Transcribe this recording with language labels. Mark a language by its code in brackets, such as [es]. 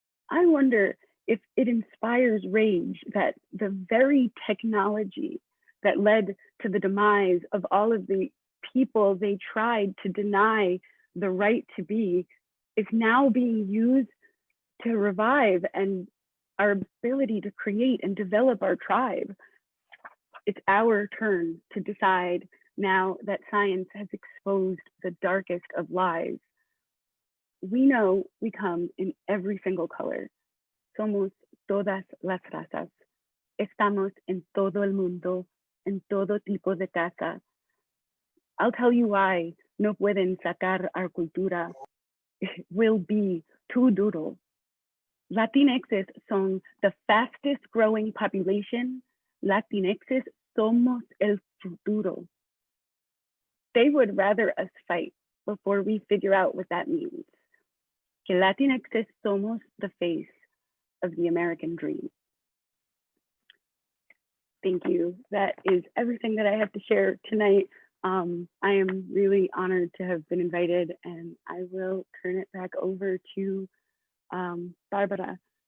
[en] I wonder if it inspires rage that the very technology that led to the demise of all of the people they tried to deny the right to be is now being used to revive and our ability to create and develop our tribe. It's our turn to decide now that science has exposed the darkest of lies. We know we come in every single color. [es] Somos todas las razas. Estamos en todo el mundo, en todo tipo de casa. [en] I'll tell you why [es] no pueden sacar [en] our cultura. It will be too duro. Latinxes son the fastest growing population. [es] Latinxes somos el futuro. [en] They would rather us fight before we figure out what that means. [es] Que Latinxes somos [en] the face of the American dream. Thank you. That is everything that I have to share tonight. I am really honored to have been invited, and I will turn it back over to Barbara.